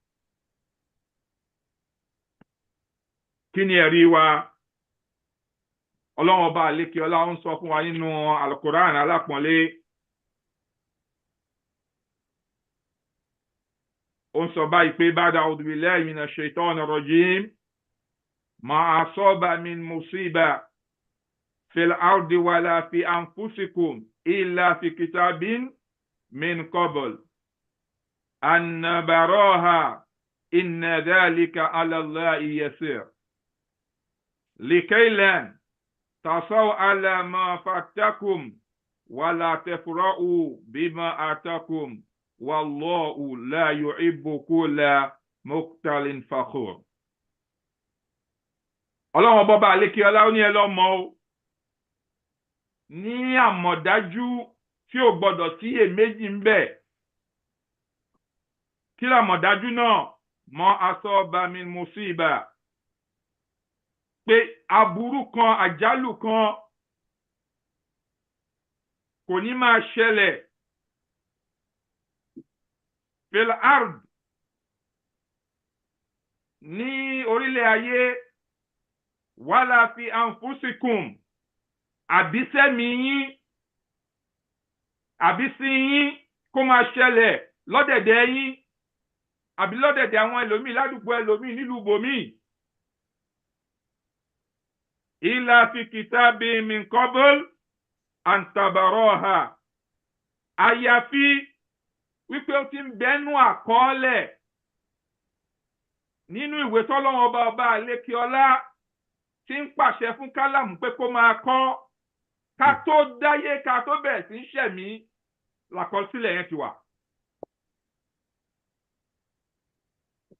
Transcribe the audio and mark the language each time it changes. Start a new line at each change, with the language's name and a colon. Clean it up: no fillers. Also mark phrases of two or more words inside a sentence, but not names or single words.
Yoruba: kí ni ẹ̀rí wa? ọlọ́run ọba àlékè ọlá ń sọ fún wa nínú alukoran alápọ̀nlé. ó ń sọ báyìí pé
Arabic: بعد أعوذ بالله من الشيطان الرجيم ما أصاب من مصيبة في الأرض ولا في أنفسكم إلا في كتاب من قبل أن نبرأها إن ذلك على الله يسير لكيلا تأسوا على ما فاتكم ولا تفرحوا بما آتاكم والله لا يحب كل مختال فخور.
Yoruba: ọlọ́run bọ́ba àlékè ọlá ó ní ẹ lọ mọ̀ ó ní àmọ̀dájú tí ò gbọ́dọ̀ sí èméjì ń bẹ. kí làmọ̀dájú náà?
Arabic: ما أصاب من مصيبة
Yoruba: pé aburú kan àjálù kan kò ní máa ṣẹlẹ̀
Arabic: في الأرض
Yoruba: ní orílẹ̀ ayé
Arabic: ولا في أنفسكم
Yoruba: àbísẹ́mi yín àbísí yín kó máa ṣẹlẹ̀ lọ́dẹ̀dẹ̀ yín àbí lọ́dẹ̀dẹ̀ àwọn ẹlòmíì ládùúgbò ẹlòmíì nílùú bòmíì.
Arabic: إلا في كتاب من قبل أن تبرأها
Yoruba: àyàfi wípé ó ti ń bẹ́nu àkọọ́lẹ̀ nínú ìwé tọ́lọ́run ọba àlékè ọlá tí ń pàṣẹ fún kálámù pé kó máa kọ ká tó dáyé ká tó bẹ̀rẹ̀ sí ń ṣẹ̀mí làkọsílẹ̀ yẹn ti wà.